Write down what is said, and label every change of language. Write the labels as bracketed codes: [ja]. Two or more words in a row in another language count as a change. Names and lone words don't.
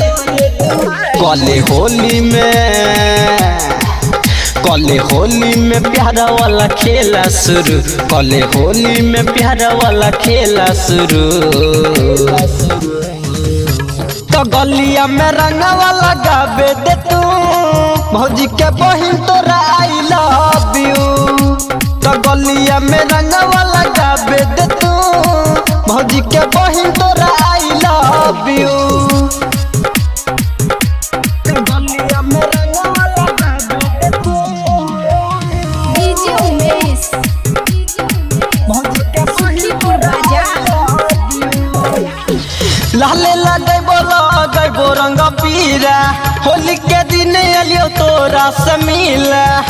[bho] कले होली में प्यारा वाला खेला शुरू, कले होली में प्यारा वाला खेला शुरू। तो गलिया में रंगवा लगाबे दे तू भौजी के बहिन तोरा [en] I love you. [bho] तो गलिया में रंगवा लगाबे दे तू भौजी के बहिन तोरा [en] I love you. [bho] लाले लगैबो रंग पीरा होली के दिन अलियो तोरा से मिला।